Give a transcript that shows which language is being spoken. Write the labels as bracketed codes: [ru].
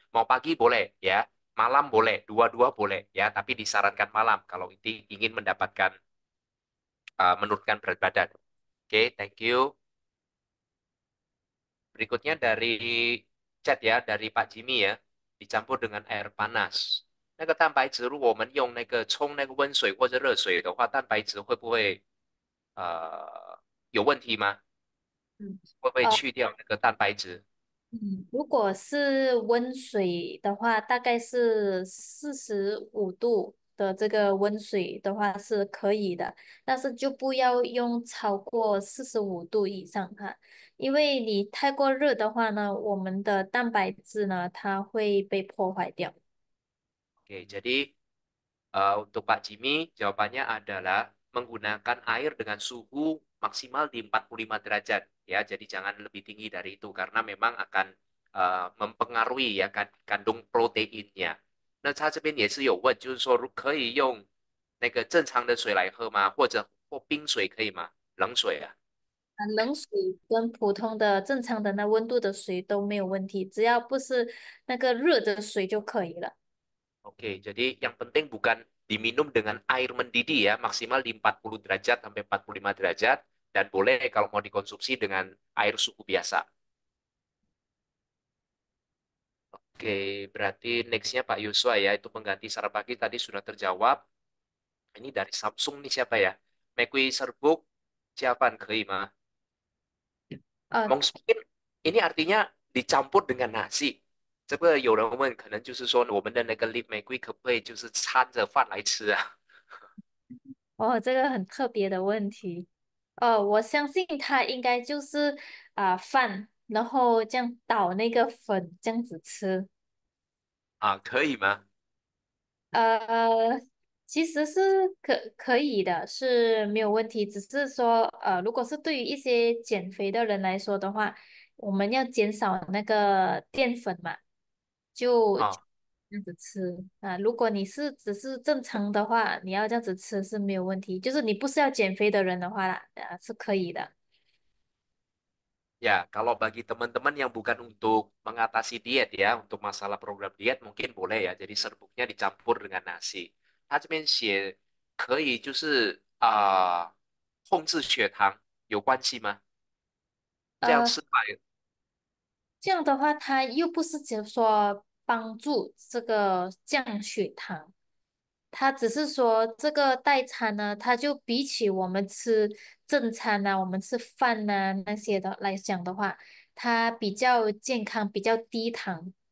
[id] Mau pagi boleh ya, malam boleh, dua-dua boleh ya, tapi disarankan malam kalau ingin mendapatkan menurunkan berat badan. Oke, [en] thank you. [id] Berikutnya dari chat ya, dari Pak Jimmy ya, dicampur dengan air panas。 [zh] 那个蛋白质，如果我们用那个冲那个温水或者热水的话，蛋白质会不会有问题吗？嗯。会不会去掉那个蛋白质？嗯，如果是温水的话，大概是45度的这个温水的话是可以的，但是就不要用超过45度以上哈，因为你太过热的话呢，我们的蛋白质呢它会被破坏掉。 [id] Oke, jadi untuk Pak Jimmy, jawabannya adalah menggunakan air dengan suhu maksimal di 45 derajat. Ya, jadi jangan lebih tinggi dari itu karena memang akan mempengaruhi ya kandung proteinnya. [zh] 那他这边也是有问，就是说可以用那个正常的水来喝吗？或冰水可以吗？冷水啊？冷水跟普通的正常的那温度的水都没有问题，只要不是那个热的水就可以了。 [id] Oke, jadi yang penting bukan diminum dengan air mendidih ya, maksimal di 40 derajat sampai 45 derajat, dan boleh kalau mau dikonsumsi dengan air suhu biasa. Oke, berarti nextnya Pak Yuswa ya, itu pengganti sarapan pagi tadi sudah terjawab. Ini dari Samsung nih siapa ya? Mekwi serbuk, siapaan keima? 呃， Mungkin ini artinya dicampur dengan nasi. [zh] 这个有人问，可能就是说我们的那个 leaf玫瑰可不可以就是掺着饭来吃啊？哦，这个很特别的问题。我相信它应该就是饭，然后这样倒那个粉，这样子吃。可以吗？呃，其实是可以的，是没有问题。只是说，如果是对于一些减肥的人来说的话，我们要减少那个淀粉嘛，就啊、这样子吃啊。如果你是只是正常的话，你要这样子吃是没有问题。就是你不是要减肥的人的话啦，是可以的。 [id] Ya, kalau bagi teman-teman yang bukan untuk mengatasi diet ya, untuk masalah program diet mungkin boleh ya. Jadi serbuknya dicampur dengan nasi. [zh] 它这边写可以就是控制血糖有关系吗？这样呃。吃法这样的话，它又不是只是说帮助这个降血糖，它只是说这个代餐呢，它就比起我们吃正餐啊，我们吃饭呐、那些的来讲的话，它比较健康，比较低糖。